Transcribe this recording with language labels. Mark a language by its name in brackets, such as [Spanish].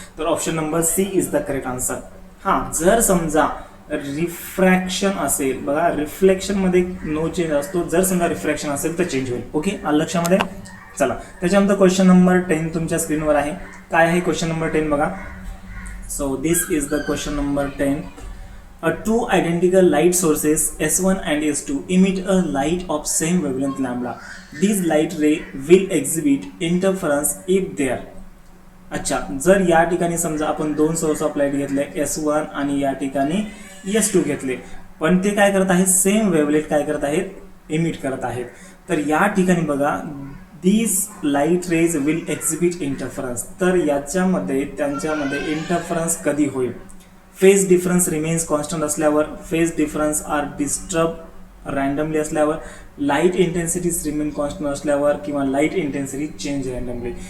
[Marathi] तर [English] Option number C is the correct answer. [Marathi] हां, जर समजा रिफ्रॅक्शन असेल, बघा रिफ्लेक्शन मध्ये नो चेंज असतो, जर समजा रिफ्रॅक्शन असेल तर चेंज होईल. ओके, आलं लक्षामध्ये. चला त्याच्यानंतर क्वेश्चन नंबर 10 तुमच्या स्क्रीनवर आहे. काय आहे क्वेश्चन नंबर 10 बघा. [English] So this is the question number 10. Two identical light sources S1 and S2 emit a light of same wavelength lambda. These light ray will exhibit interference if they are. [Marathi] अच्छा, जर या ठिकाणी समजा आपण 2 source of light घेतले S1 आणि या ठिकाणी S2 घेतले, पण ते काय करत आहेत, सेम वेवलेट काय करत आहेत, इमिट करत आहेत. तर या ठिकाणी बघा [English] these light rays will exhibit interference. [Marathi] तर याच्यामध्ये त्यांच्यामध्ये इंटरफरन्स कधी होईल, फेज डिफरन्स रिमेन्स कॉन्स्टंट असल्यावर, phase difference R disturb randomly असल्यावर, लाईट इंटेन्सिटी रिमेन कॉन्स्टंट असल्यावर, किंवा लाईट इंटेन्सिटी चेंज रँडमली.